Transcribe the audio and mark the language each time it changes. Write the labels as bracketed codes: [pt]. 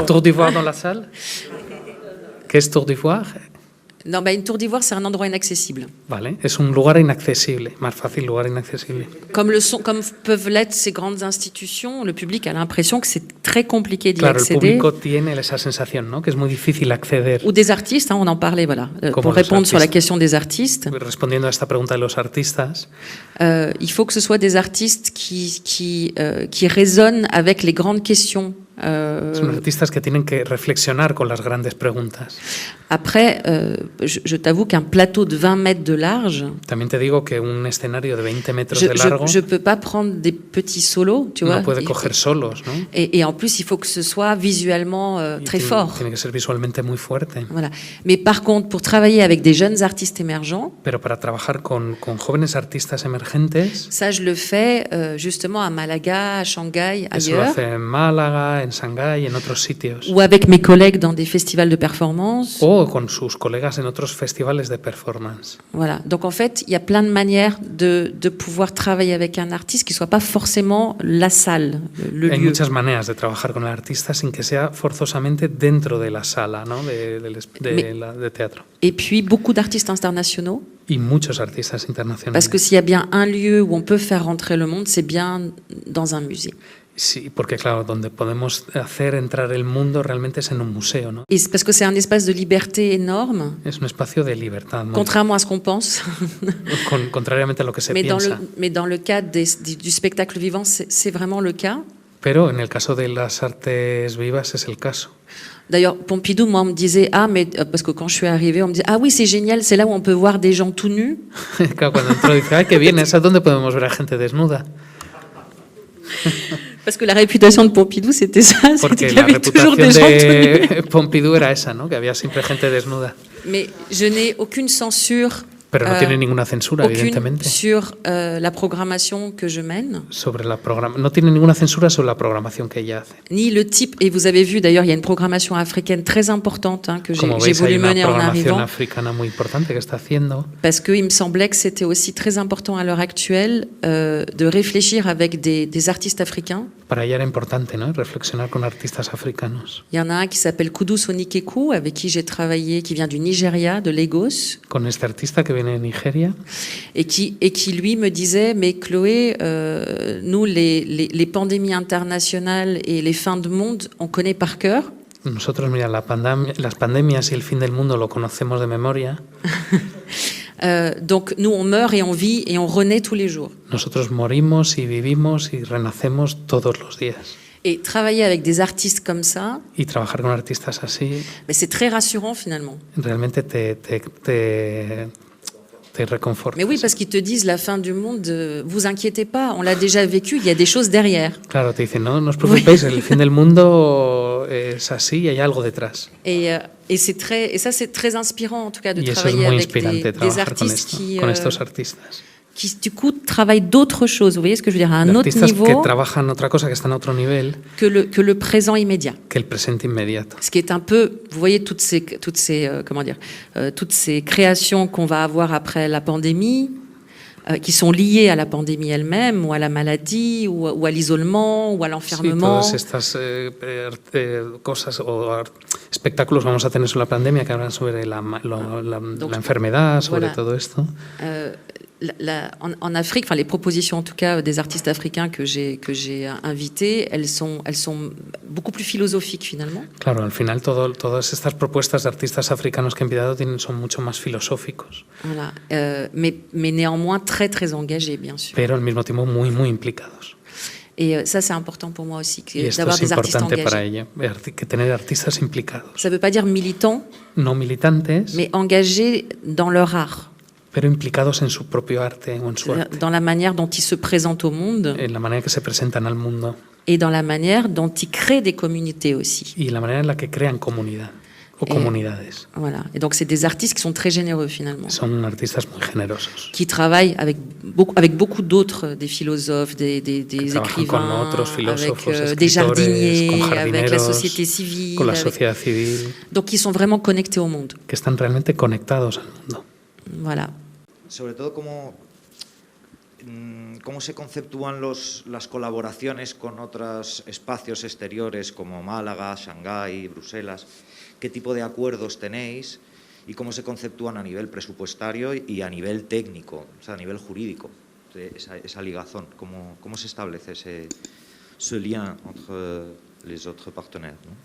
[fr] Tour d'ivoire dans la salle. [es] ¿Qué es Tour d'ivoire? [fr] Non, une tour d'ivoire, c'est un endroit inaccessible. [es] Vale, es un lugar inaccesible, más fácil, lugar inaccesible. [fr] Comme peuvent l'être ces grandes institutions, le public a l'impression que c'est très compliqué d'y acceder. [es] el público tiene esa sensación, ¿no? Que es muy difícil acceder. [fr] Ou des artistes, on en parlait, voilà. Pour répondre sur la question des artistes. [es] Respondiendo a esta pregunta de los artistas. [fr] Il faut que ce soit des artistes qui résonnent avec les grandes questions. [es] Son artistas que tienen que reflexionar con las grandes preguntas. [fr] Après, je t'avoue qu'un plateau de 20 mètres de large. [es] También te digo que un escenario de 20 metros de largo. [fr] Je peux pas prendre des petits solos, tu vois. [es] No puede coger solos, ¿no? [fr] Et en plus, il faut que ce soit visuellement très fort. [es] Tiene que ser visualmente muy fuerte. [fr] Voilà. Mais par contre, pour travailler avec des jeunes artistes émergents. [es] Pero para trabajar con jóvenes artistas emergentes. [fr] Ça, je le fais justement à Malaga, à Shanghai, ailleurs. [es] Eso lo hace en Málaga, en Shanghái, en otros sitios. [fr] Ou avec mes collègues dans des festivals de performance. [es] O con sus colegas en otros festivales de performance. [fr] Voilà. Donc en fait, il y a plein de manières de pouvoir travailler avec un artiste qui ne soit pas forcément la salle, le lieu. [es] Hay muchas maneras de trabajar con el artista sin que sea forzosamente dentro de la sala, ¿no? de teatro. [fr] Et puis beaucoup d'artistes internationaux. [es] Y muchos artistas internacionales. [fr] Parce que s'il y a bien un lieu où on peut faire rentrer le monde, c'est bien dans un musée. [es] Sí, porque claro, donde podemos hacer entrar el mundo realmente es en un museo, ¿no? [fr] Et c'est parce que c'est un espace de liberté énorme, [es] Es un espacio de libertad, ¿no? [fr] contrairement à ce qu'on pense. [es] Contrariamente a lo que se piensa. [fr] Mais dans le cadre du spectacle vivant, c'est vraiment le cas. [es] Pero en el caso de las artes vivas es el caso. [fr] D'ailleurs, Pompidou, moi, on me disait, parce que quand je suis arrivée, on me disait, ah oui, c'est génial, c'est là où on peut voir des gens tout nus. [es] Claro, cuando entró dice, ay, qué bien, ¿es donde podemos ver a gente desnuda? [fr] Parce que la réputation de Pompidou, c'était ça, [es] Porque [fr] c'était qu'il y [es] la [fr] avait toujours des [es] reputación [fr] gens tout nus. [es] de Pompidou era esa, ¿no? Que había siempre gente desnuda. [fr] Mais je n'ai aucune censure. [es] Pero no tiene ninguna censura, evidentemente. [fr] Sur la programmation que je mène. [es] No tiene ninguna censura sobre la programación que ella hace. [fr] Ni le type, et vous avez vu d'ailleurs, il y a une programmation africaine très importante que j'ai voulu mener en arrivant. [es] Africana muy importante que está haciendo. [fr] Parce qu'il me semblait que c'était aussi très important à l'heure actuelle de réfléchir avec des artistes africains. [es] Para ella era importante, ¿no? Reflexionar con artistas africanos. [fr] Il y en a un qui s'appelle Kudus Onikeku, avec qui j'ai travaillé, qui vient du Nigeria, de Lagos. [es] Con este artista que viene de Nigeria. [fr] Et qui lui me disait, mais Chloé, nous, les pandémies internationales et les fins de monde, on connaît par cœur. [es] Nosotros, mira, las pandemias y el fin del mundo lo conocemos de memoria. [fr] Donc nous, on meurt et on vit et on renaît tous les jours. [es] Nosotros morimos y vivimos y renacemos todos los días. [fr] Et travailler avec des artistes comme ça, [es] y trabajar con artistas así, [fr] c'est très rassurant finalement. [es] Realmente te reconforta. [fr] Mais oui, parce qu'ils te disent la fin du monde, vous inquiétez pas, on l'a déjà vécu, il y a des choses derrière. [es] Claro, te dicen, no os preocupéis, el fin del mundo es así y hay algo detrás. [fr] Et ça c'est très inspirant en tout cas de [es] y [fr] travailler avec des artistes [es] con estos artistas. [fr] Qui du coup travaillent d'autres choses, vous voyez ce que je veux dire, à un autre niveau, [es] que trabajan otra cosa, que están a otro nivel, [fr] que le présent immédiat. [es] Que el presente inmediato. [fr] Ce qui est un peu, vous voyez toutes ces créations qu'on va avoir après la pandémie, qui sont liées à la pandémie elle-même, ou à la maladie, ou à l'isolement, ou à l'enfermement. [es] Sí, todas estas cosas o espectáculos vamos a tener sobre la pandemia que hablan sobre la enfermedad, sobre todo esto. [fr] En Afrique, enfin les propositions en tout cas des artistes africains que j'ai invités, elles sont beaucoup plus philosophiques finalement. [es] Claro, al final todas estas propuestas de artistas africanos que he invitado son mucho más filosóficos. [fr] Voilà, mais néanmoins très très engagés bien sûr. [es] Pero al mismo tiempo muy muy implicados. [fr] Et ça, c'est important pour moi aussi, d'avoir des artistes engagés. [es] Para ella, que tener artistas implicados. [fr] Ça ne veut pas dire militants, [es] no militantes, [fr] mais engagés dans leur art. [es] Pero implicados en su propio arte o en su arte. [fr] Dans la manière dont ils se présentent au monde. [es] En la manera que se presentan al mundo. [fr] Et dans la manière dont ils créent des communautés aussi. [es] Y la manera en la que crean comunidad o comunidades. [fr] Voilà. Et donc c'est des artistes qui sont très généreux finalement. [es] Son artistas muy generosos. [fr] Qui travaillent avec beaucoup d'autres, des philosophes, des écrivains, avec des jardiniers, avec la société civile. [es] Con la sociedad civil. [fr] Donc ils sont vraiment connectés au monde. [es] Que están realmente conectados al mundo. [fr] Voilà. [es] Sobre todo cómo se conceptúan las colaboraciones con otros espacios exteriores como Málaga, Shanghái, Bruselas, qué tipo de acuerdos tenéis y cómo se conceptúan a nivel presupuestario y a nivel técnico, o sea, a nivel jurídico, esa ligazón, cómo se establece [fr] ce lien entre les autres partenaires, [es] ¿no?